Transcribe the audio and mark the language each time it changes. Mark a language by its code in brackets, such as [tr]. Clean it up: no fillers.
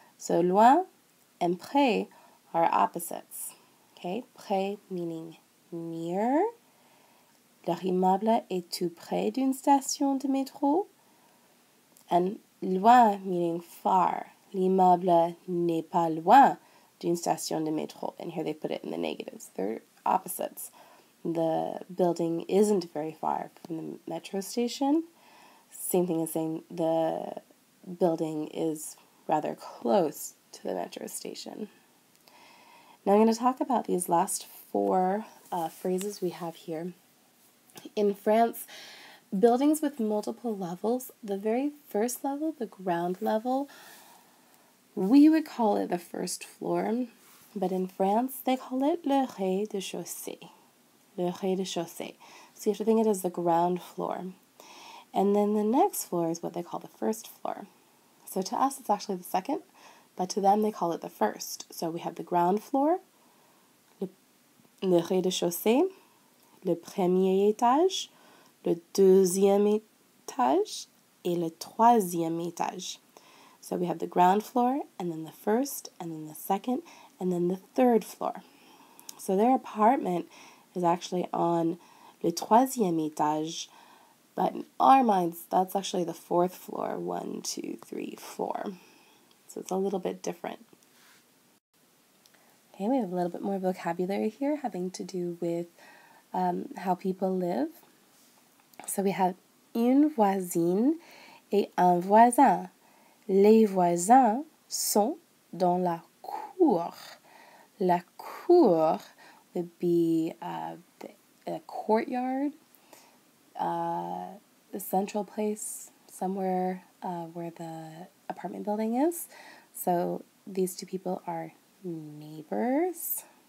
[en] So loin and près are opposites. Okay, près meaning near. [fr] Leur immeuble est tout près d'une station de métro. [en] And loin meaning far. [fr] L'immeuble n'est pas loin d'une station de métro. [en] And here they put it in the negatives. They're opposites. The building isn't very far from the metro station. Same thing as saying the building is rather close to the metro station. Now I'm going to talk about these last four phrases we have here. In France, buildings with multiple levels, the very first level, the ground level, we would call it the first floor, but in France, they call it le rez-de-chaussée. Le rez-de-chaussée. So you have to think it as the ground floor. And then the next floor is what they call the first floor. So to us, it's actually the second, but to them, they call it the first. So we have the ground floor, [fr] le rez-de-chaussée, le premier étage, le deuxième étage, et le troisième étage. [en] So we have the ground floor, and then the first, and then the second, and then the third floor. So their apartment is actually on le troisième étage, but in our minds, that's actually the fourth floor. 1, 2, 3, 4. So it's a little bit different. Okay, we have a little bit more vocabulary here having to do with how people live. So we have [fr] une voisine et un voisin. Les voisins sont dans la cour. [en] La cour would be a courtyard, the central place, somewhere where the apartment building is. So these two people are neighbors.